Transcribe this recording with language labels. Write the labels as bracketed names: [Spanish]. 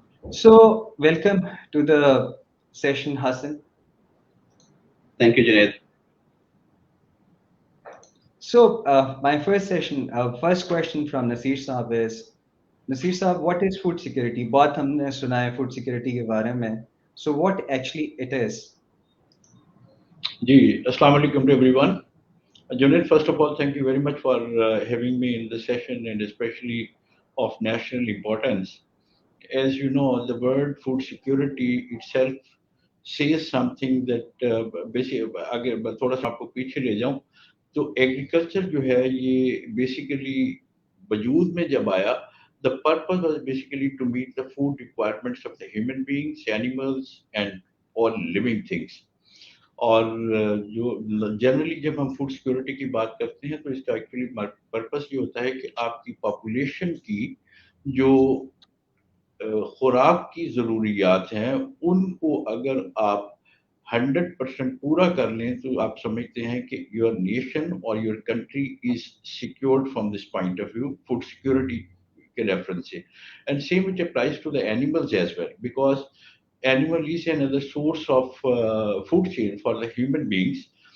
[English] So, welcome to the session, Hassan. Thank you, Junaid. So, my first question from Nasir Saab is, Nasir Saab, what is food security? [Hindi] बहुत हमने सुना है food security के बारे में. [English] So, what actually it is? Ji, Assalamu alaikum to everyone. Junaid, first of all, thank you very much for having me in the session and especially of national importance. As you know, the word food security itself says something that basically, अगर मैं थोड़ा सा आपको पीछे ले जाऊं, तो agriculture जो है ये बेसिकली वजूद में जब आया, the purpose was basically to meet the food requirements of the human beings, animals, and all living things. [Hindi] और जो जनरली जब हम फूड सिक्योरिटी की बात करते हैं तो इसका एक्चुअली पर्पस ये होता है कि आपकी पॉपुलेशन की जो [English] खुराक की ज़रूरियात हैं उनको अगर आप 100% पूरा कर लें तो आप समझते हैं कि योर नेशन और your country is secured from this point of view food security के रेफरेंस से and same it applies to the animals as well because animal is another source of food chain for the human beings.